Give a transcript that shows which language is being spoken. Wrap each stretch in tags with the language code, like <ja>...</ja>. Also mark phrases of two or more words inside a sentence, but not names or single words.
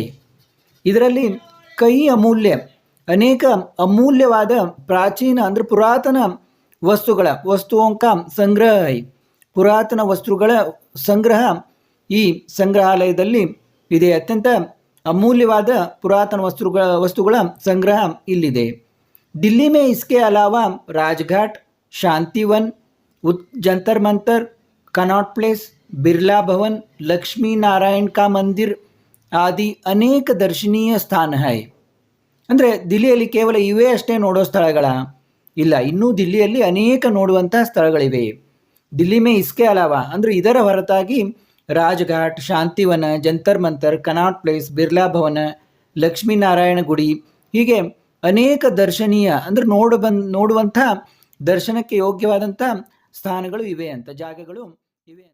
<kn>ಇದರಲ್ಲಿ ಕೈ ಅಮೂಲ್ಯ, ಅನೇಕ ಅಮೂಲ್ಯವಾದ ಪ್ರಾಚೀನ ಅಂದರೆ ಪುರಾತನ</kn> <hi>वस्तुओं का संग्रह है.</hi> <kn>ಪುರಾತನ ವಸ್ತುಗಳ ಸಂಗ್ರಹ ಈ ಸಂಗ್ರಹಾಲಯದಲ್ಲಿ ಇದೆ. ಅತ್ಯಂತ ಅಮೂಲ್ಯವಾದ ಪುರಾತನ ವಸ್ತುಗಳ ಸಂಗ್ರಹ ಇಲ್ಲಿದೆ.</kn> <hi>दिल्ली में इसके अलावा राजघाट, शांतिवन, जंतर मंतर, कनॉट प्लेस, बिरला भवन, लक्ष्मी नारायण का मंदिर आदि अनेक दर्शनीय स्थान है.</hi> <kn>ಅಂದರೆ ದಿಲ್ಲಿಯಲ್ಲಿ ಕೇವಲ ಇವೇ ಅಷ್ಟೇ ನೋಡೋ ಸ್ಥಳಗಳ ಇಲ್ಲ, ಇನ್ನೂ ದಿಲ್ಲಿಯಲ್ಲಿ ಅನೇಕ ನೋಡುವಂತಹ ಸ್ಥಳಗಳಿವೆ.</kn> <hi>दिल्ली में इसके अलावा</hi> <kn>ಅಂದರೆ ಇದರ ಹೊರತಾಗಿ ರಾಜ್ಘಾಟ್, ಶಾಂತಿವನ, ಜಂತರ್ ಮಂತರ್, ಕನಾಟ್ ಪ್ಲೇಸ್, ಬಿರ್ಲಾ ಭವನ, ಲಕ್ಷ್ಮೀನಾರಾಯಣ ಗುಡಿ, ಹೀಗೆ ಅನೇಕ ದರ್ಶನೀಯ ಅಂದರೆ ನೋಡುವಂಥ ದರ್ಶನಕ್ಕೆ ಯೋಗ್ಯವಾದಂಥ ಸ್ಥಾನಗಳು ಇವೆ ಅಂತ, ಜಾಗಗಳು ಇವೆ.</kn>